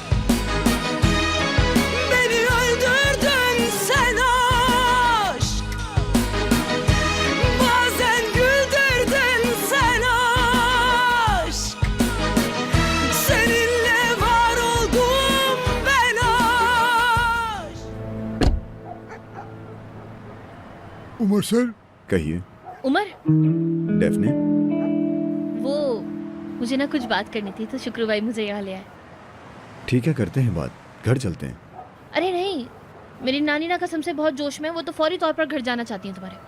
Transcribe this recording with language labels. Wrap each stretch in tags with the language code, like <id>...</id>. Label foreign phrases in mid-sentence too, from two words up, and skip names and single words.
<tr>Beni öldürdün sen aşk. Bazen güldürdün sen aşk. Seninle var oldum ben aşk.</tr> <hi>उमर सर कहिए उमर, डेफने। वो मुझे ना कुछ बात करनी थी, तो शुक्र भाई मुझे यहाँ ले आए। ठीक है, करते हैं बात, घर चलते हैं। अरे नहीं, मेरी नानी ना कसम से बहुत जोश में है, वो तो फौरी तौर पर घर जाना चाहती हैं तुम्हारे।</hi>